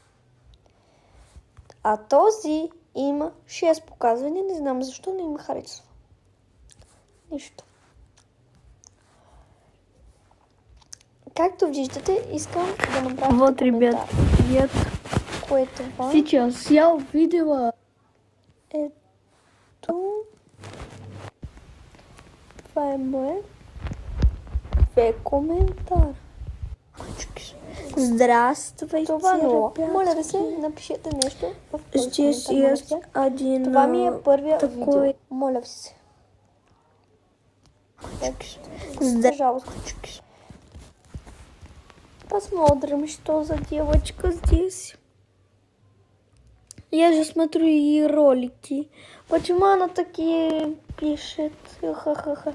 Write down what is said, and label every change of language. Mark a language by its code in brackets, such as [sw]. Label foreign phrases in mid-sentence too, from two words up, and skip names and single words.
[bg] А този има 6 показвания. Не знам защо не им харесва. Нищо. Както виждате, искам да направя [ru] Вот, [bg] коментар. [ru] ребят, привет. [bg] Кое е това? [ru] Сейчас я увидела. [bg] Ето. Това е мое. [ru] Коментар. Здравствуйте, [bg] Това много. [ru] ребятки. [bg] Моля ви се, напишете нещо в този [ru] Здесь [bg] коментар. [ru] есть один [bg] Това ми е първия [ru] такой. [bg] видео. Моля ви се. [ru] Пожалуйста. Посмотрим, что за девочка здесь. Я же смотрю ее ролики. Почему она такие пишет? Ха-ха-ха.